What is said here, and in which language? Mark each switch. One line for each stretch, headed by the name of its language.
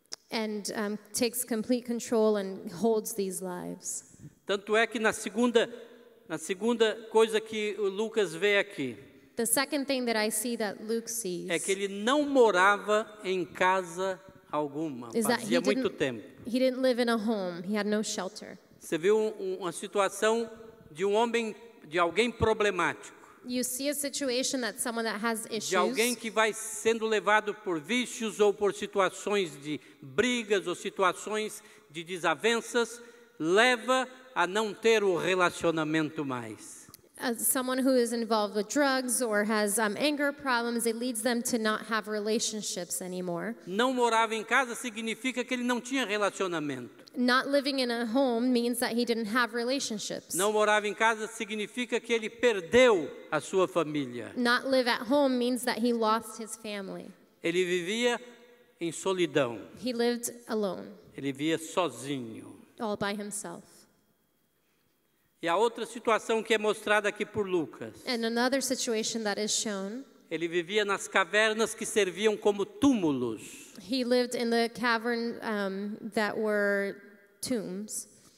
English: and takes complete control and holds these lives.
Portuguese: Tanto é que na segunda coisa que o Lucas vê aqui,
English: The second thing that I see that Luke sees
Portuguese: é que ele não morava em casa alguma,
English: is that
Portuguese: fazia muito tempo.
English: he didn't live in a home. He had no shelter.
Portuguese: Você viu uma situação de de alguém problemático,
English: You see a situation that someone that has issues,
Portuguese: de alguém que vai sendo levado por vícios ou por situações de brigas ou situações de desavenças, leva a não ter o relacionamento mais.
English: as someone who is involved with drugs or has anger problems, it leads them to not have relationships anymore.
Portuguese: Não morava em casa significa que ele não tinha relacionamento.
English: Not living in a home means that he didn't have relationships.
Portuguese: Não morava em casa significa que ele perdeu a sua família.
English: Not live at home means that he lost his family.
Portuguese: Ele vivia em solidão.
English: He lived alone,
Portuguese: Ele vivia sozinho.
English: all by himself.
Portuguese: E a outra situação que é mostrada aqui por Lucas,
English: And another situation that is shown,
Portuguese: ele vivia nas cavernas que serviam como túmulos.
English: he lived in the cavern that were tombs,